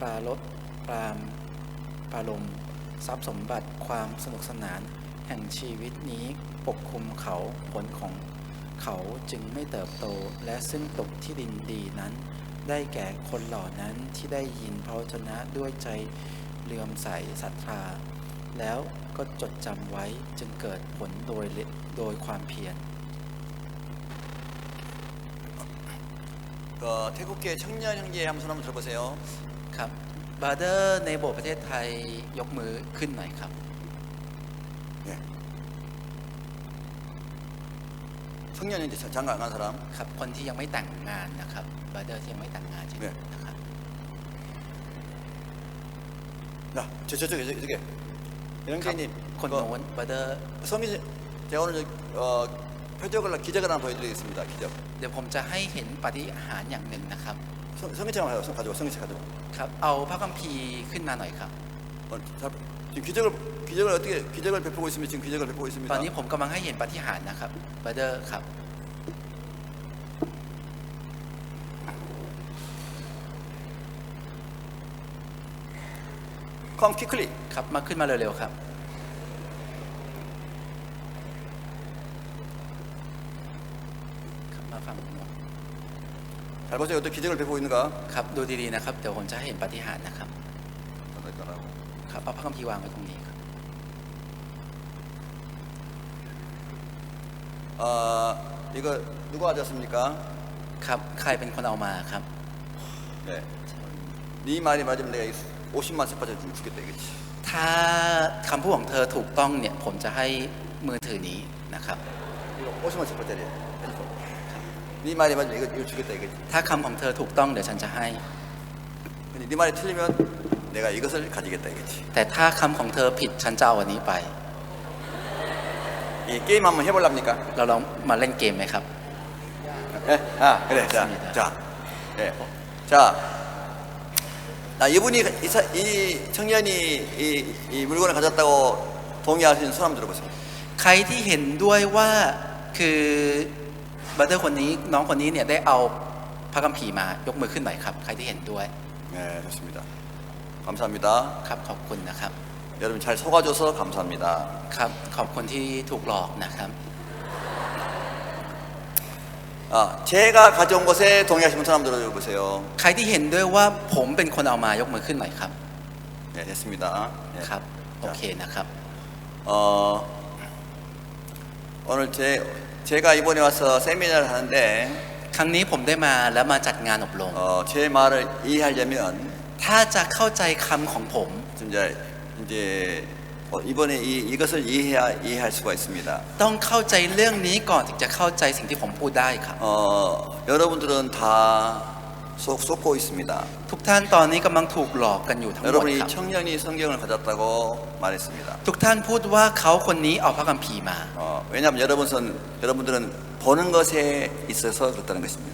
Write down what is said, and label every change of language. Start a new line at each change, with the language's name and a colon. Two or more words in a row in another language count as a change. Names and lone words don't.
Thai: ราลดปรารมทรัพย์สมบัติความสนุกสนานแห่งชีวิตนี้ปกคลุมเขาผลของเขาจึงไม่เติบโตและซึ่งตกที่ดินดีนั้นได้แก่คนเหล่านั้นที่ได้ยินพระวจนะด้วยใจเลื่อมใสศรัทธาแล้วก็จดจำไว้จึงเกิดผลโดยความเพียร
Korean: 태국계 청년 형제 한번 손 한번 들어보세요.
Thai: ครับบราเดอร์ในโบสถ์ประเทศไทยยกมือขึ้นหน่อยครับ
Korean: 네. 청년 형제 장가 안 간 사람?
Thai: ครับคนที่ยังไม่แต่งงานนะครับบราเดอร์ที่ยังไม่แต่งงานใช่ไหมนะครับ
Korean: 야, 저쪽에 형제님.
Thai: คนโน้นบราเดอร์
Korean: 성기 제가 오늘 표적을 기적을 하나 보여드리겠습니다. 기적.
Thai: เดี๋ยวผมจะให้เห็นปาฏิหาริย์อย่างหนึ่งนะครับ
Korean: 성기책 가져와. 성기책 가져와.
Thai: ครับเอาพระคัมภีร์ขึ้นมาหน่อยครับ
Korean: 지금 기적을 어떻게 기적을 베푸고 있으면 지금 기적을 베푸고 ต 있습니다.
Thai: อนนี้ผมกำลังให้เห็นปาฏิหาริย์นะครับบราเดอร์ครับ
English: Come quickly.
Thai: ครับมาขึ้นมาเร็วๆครับมาฟังผมหน่อย
Korean: 잘 보세요. 어떤 기적을 베푸고 있는가?
Thai: ครับดูดีๆนะครับเดี๋ยวผมจะให้เห็นปาฏิหาริย์นะครับครับเอาพระคัมภีร์วางไว้ตรงนี้ครับ
Korean: 이거 누가 가져왔습니까?
Thai: ครับใครเป็นคนเอามาครับ
Korean: 네. 네 말이 맞으면 내가 50만 세파자 주겠다 이거지.
Thai: ถ้าคำพูดของเธอถูกต้องเนี่ยผมจะให้มือถือนี้นะครับ
Korean: 이거 50만 세파짜리야. 핸드폰. 네 말이 맞으면 이거 주겠다 이거지.
Thai: ถ้าคำของเธอถูกต้องเดี๋ยวฉันจะให้
Korean: 근데 네 말이 틀리면 내가 이것을 가지겠다 이거지.
Thai: แต่ถ้าคำของเธอผิดฉันจะเอาอันนี้ไป
Korean: 이 게임 한번 해볼랍니까?
Thai: เราลองมาเล่นเกมไหมครับ
Korean: 예? 그래. 예. 자, 이 청년이 이 물건을 가졌다고 동의하시는 손 한번 들어보세요.
Thai: ใครที่เห็นด้วยว่าคือบัตเตอร์คนนี้น้องคนนี้เนี่ยได้เอาพระคัมภีร์มายกมือขึ้นหน่อยครับใครที่เห็นด้วย
Korean: 네, 좋습니다. 감사합니다.
Thai: ครับขอบคุณนะครับ
Korean: 여러분 잘 속아줘서 감사합니다.
Thai: ครับขอบคุณที่ถูกหลอกนะครับ
Korean: 제가 가져온 것에 동의하시는 손 한번 들어보세요.
Thai: ใครที่เห็นด้วยว่าผมเป็นคนเอามายกมือขึ้นหน่อยครับ
Korean: 네, 됐습니다. 네.
Thai: ครับโอเคนะครับ
Korean: 오늘 제가 이번에 와서 세미나를 하는데
Thai: ครั้งนี้ผมได้มาแล้วมาจัดงานอบรม
Korean: 제 말을 이해하려면
Thai: ถ้าจะเข้าใจคำของผม
Korean: 이제 이번에 이것을 이해할 수가 있습니다.
Thai: ต้องเข้าใจเรื่องนี้ก่อนถึงจะเข้าใจสิ่งที่ผมพูดได้ครับ
Korean: 여러분들은 다 속고 있습니다.
Thai: ทุกท่านตอนนี้กำลังถูกหลอกกันอยู่ทั้งหมด
Korean: 여러분이
Thai: ครับ
Korean: 청년이 성경을 가졌다고 말했습니다.
Thai: ทุกท่านพูดว่าเขาคนนี้เอาพระคัมภีร์มา
Korean: 왜냐하면 여러분들은 보는 것에 있어서 그렇다는 것입니다.